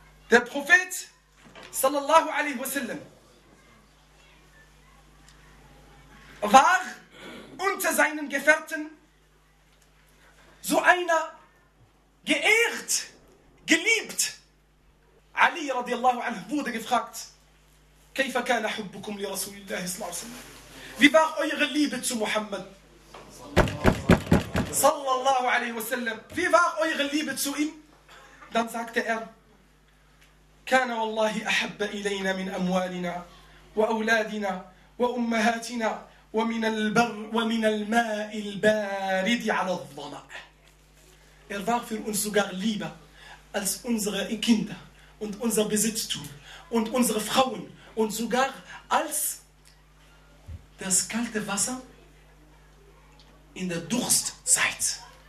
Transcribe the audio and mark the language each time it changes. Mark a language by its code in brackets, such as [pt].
[de] Der Prophet, sallallahu alaihi wasallam, war unter seinen Gefährten so einer geehrt, geliebt. Ali radiallahu anhu wurde gefragt, [ar] كيف كان حبكم لرسول الله صلى الله عليه وسلم؟ [de] Wie war eure Liebe zu Muhammad? Sallallahu alaihi wasallam. Wie war eure Liebe zu ihm? Dann sagte er, [ar] كان والله أحب إلينا من أموالنا وأولادنا وأمهاتنا ومن البر ومن الماء البارد على الظمأ. [de] Er war für uns sogar lieber als unsere Kinder und unser Besitztum und unsere Frauen und sogar als das kalte Wasser in der Durstzeit.